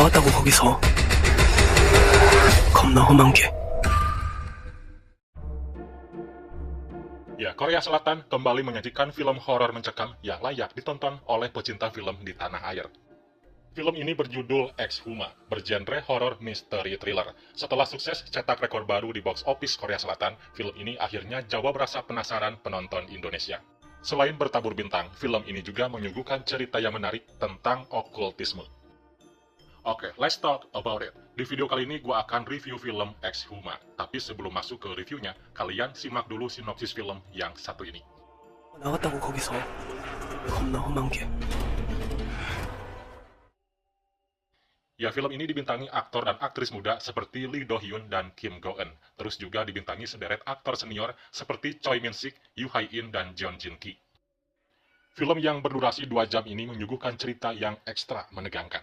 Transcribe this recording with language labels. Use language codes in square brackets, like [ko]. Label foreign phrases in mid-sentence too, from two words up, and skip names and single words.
[ko] 나왔다고 거기서. 겁나 험한 게. [id] Ya, Korea Selatan kembali menyajikan film horor mencekam yang layak ditonton oleh pecinta film di tanah air. Film ini berjudul Ex-Huma, bergenre horor misteri thriller. Setelah sukses cetak rekor baru di [en] box office [id] Korea Selatan, film ini akhirnya jawab rasa penasaran penonton Indonesia. Selain bertabur bintang, film ini juga menyuguhkan cerita yang menarik tentang okultisme. Oke, [en] let's talk about it. [id] Di video kali ini gue akan review film Ex-Huma. Tapi sebelum masuk ke reviewnya, kalian simak dulu sinopsis film yang satu ini. [ko] 나왔다고 거기서. 겁나 험한 게. [id] Ya, film ini dibintangi aktor dan aktris muda seperti Lee Do Hyun dan Kim Go Eun. Terus juga dibintangi sederet aktor senior seperti Choi Min Sik, Yoo Hae In, dan Jeon Jin Ki. Film yang berdurasi 2 jam ini menyuguhkan cerita yang ekstra menegangkan.